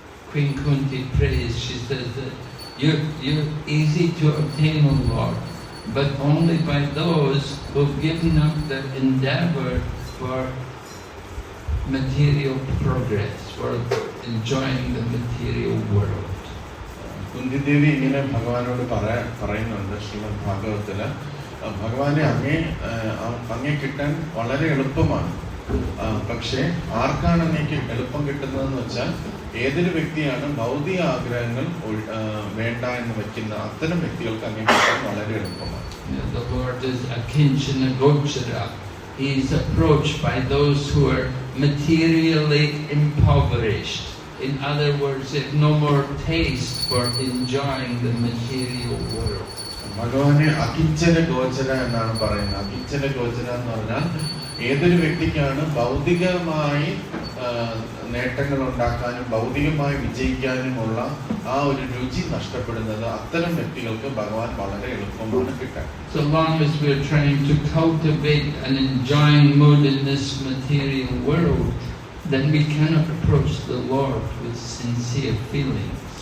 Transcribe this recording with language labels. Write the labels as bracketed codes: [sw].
[en] Queen Kunti prays, she says that you're easy to obtain, O Lord, but only by those who've given up their endeavor for material progress, for enjoying the material world. [ml] Kunti Devi ഇങ്ങനെ ഭഗവാനോട് പറയുന്നുണ്ട് ശ്രീമദ് ഭാഗവതത്തില്, ഭഗവാനെ അങ്ങേ കിട്ടാൻ വളരെ എളുപ്പമാണ്. പക്ഷേ ആർക്കാണ് അങ്ങേക്ക് എളുപ്പം കിട്ടുന്നതെന്ന് വെച്ചാൽ, ഏതൊരു വ്യക്തിയാണ് ഭൗതിക ആഗ്രഹങ്ങൾ വേണ്ട എന്ന് വെക്കുന്ന അത്തരം വ്യക്തികൾക്ക് അങ്ങേ കിട്ടാൻ വളരെ എളുപ്പമാണ്. [en] The Lord is Akinchana Gochara. He is approached by those who are materially impoverished. In other words, they have no more taste for enjoying the material world. [ml] ഭഗവാനെ അകിഞ്ചന ഗോചര എന്നാണ് പറയുന്നത്. അകിഞ്ചന ഗോചര എന്ന് പറഞ്ഞാൽ ഏതൊരു വ്യക്തിക്കാണ് ഭൗതികമായി നേട്ടങ്ങൾ ഉണ്ടാക്കാനും ഭൗതികമായി വിജയിക്കാനുമുള്ള ആ ഒരു രുചി നഷ്ടപ്പെടുന്നത്, അത്തരം വ്യക്തികൾക്ക് ഭഗവാൻ വളരെ എളുപ്പമാണ് കിട്ടാൻ. [en] So long as we are trying to cultivate an enjoying mood in this material world, then we cannot approach the Lord with sincere feelings.